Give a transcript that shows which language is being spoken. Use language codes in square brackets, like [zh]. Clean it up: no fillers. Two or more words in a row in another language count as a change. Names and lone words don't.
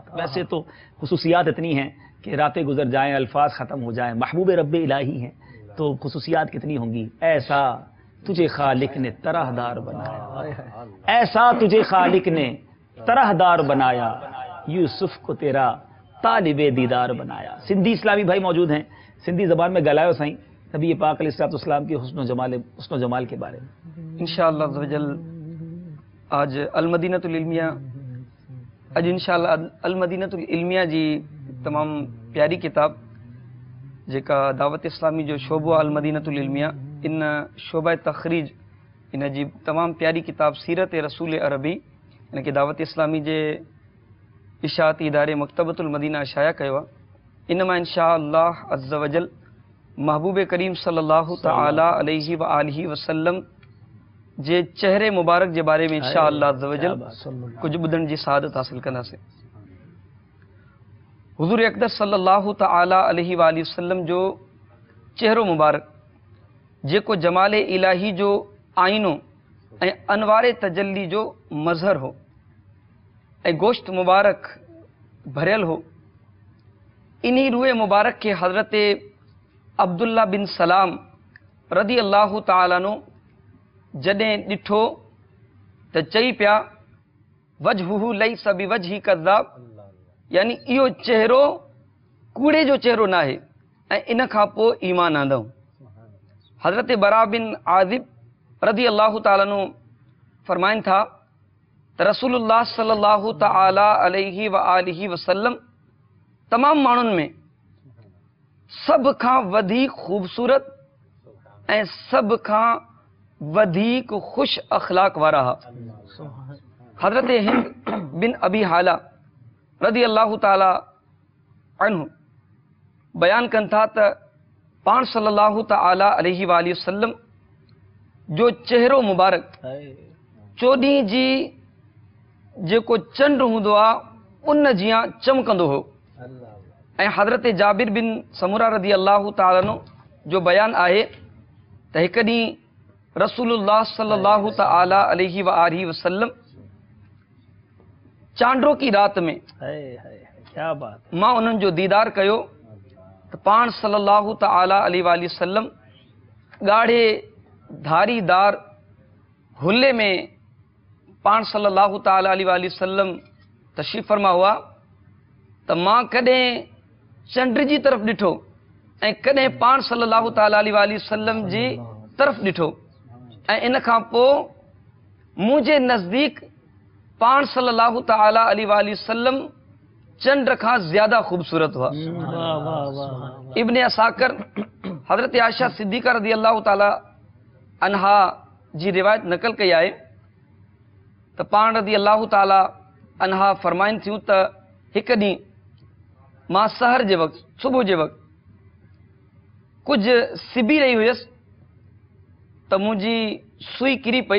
[ur] ویسے تو خصوصیات اتنی ہیں کہ راتیں گزر جائیں، الفاظ ختم ہو جائیں، محبوب رب الٰہی ہیں، تو خصوصیات کتنی ہوں گی. ایسا تجھے خالق نے طرحدار بنایا، ایسا تجھے خالق نے طرحدار بنایا، یوسف کو تیرا طالب دیدار بنایا. سندھی اسلامی بھائی موجود ہیں, سندھی زبان میں [sd] ڳالهايو سائين [ur] نبی پاک علیہ‌السلام کے حسن جمال کے بارے میں. [ar] إن شاء الله عز وجل [sd] आज अल-मदीनतुल इल्मिया, आज इंशाअल्लाह अल-मदीनतुल इल्मिया जी तमाम प्यारी किताब जेका दावत इस्लामी जो शोबो अल-मदीनतुल इल्मिया, इन शोबा तखरीज इन जी तमाम प्यारी किताब सीरत रसूल अरबी इन के दावत इस्लामी जे इशाअती इदारे मकतबतुल मदीना शाया कयो आहे। इन मां [ar] إن شاء الله عز وجل [sd] महबूब करीम [ar] صلى الله تعالى عليه و آله وسلم [sd] जे चेहरे मुबारक जे बारे में [ar] إن شاء الله عز وجل [sd] कुछ ॿुधण जी सआदत हासिल कंदासीं। हुज़ूर अक़दस [ar] صلى الله تعالى عليه و آله وسلم [sd] जो चेहरो मुबारक जेको जमाले इलाही जो आईनो ऐं अनवारे तजल्ली जो मज़हर हो ऐं गोश्त मुबारक भरियल हो, इन्ही रूए मुबारक के हज़रत अब्दुल्ला बिन सलाम [ar] رضي الله تعالى عنه [sd] जॾहिं ॾिठो त चई पिया [ar] وجهه ليس بوجه كذاب, [sd] यानी इहो चेहरो कूड़े जो चेहरो न आहे ऐं इन खां पोइ ईमान आंदऊं। हज़रत बरा बिन आज़िब [ar] رضي الله تعالى عنه [sd] फरमाइनि था त रसूलुल्लाह [ar] صلى الله تعالى عليه و آله وسلم [sd] तमाम माण्हुनि में सब खां वधीक खूबसूरत ऐं सब खां वधीक खुश अखलाक वारा हा। हज़रत हिंद बिन अबी हाला [ar] رضي الله تعالى عنه [sd] बयान कनि था त पाण [ar] صلى الله تعالى عليه و آله وسلم [sd] जो चेहरो मुबारक चोॾहीं जी जेको चंड हूंदो आहे उन जियां चमकंदो हो। ऐं हज़रत जाबिर बिन समुरा [ar] رضي الله تعالى عنه [sd] जो बयान आहे त हिकु ॾींहुं रसूलुल्लाह [ar] صلى الله تعالى عليه و آله وسلم [sd] चांड्रो की रात में [ur] کیا بات, [sd] मां उन्हनि जो दीदार कयो त पाण [ar] صلى الله تعالى عليه و آله وسلم [sd] ॻाढ़े धारीदार हुले में पाण [ar] صلى الله تعالى عليه و آله وسلم [sd] तशरीफ़ फरमा हुआ त मां कॾहिं चंड जी तरफ़ ॾिठो ऐं कॾहिं पाण [ar] صلى الله تعالى عليه و آله وسلم [sd] जी तरफ़ ॾिठो ऐं इन खां पोइ मुंहिंजे नज़दीक पाण [ar] صلى الله تعالى عليه و آله وسلم [sd] चंड खां ज़्यादा ख़ूबसूरत हुआ। इब्ने असाकर हज़रत आयशा सिद्दीक़ा [ar] رضي الله تعالى عنها [sd] जी रिवायत नक़ल कई आहे त पाण [ar] رضي الله تعالى عنها [sd] फरमाइनि थियूं त हिकु ॾींहुं मां सहर जे वक़्तु, सुबुह जे वक़्तु कुझु सिबी रही हुयसि त मुंहिंजी सुई किरी पई।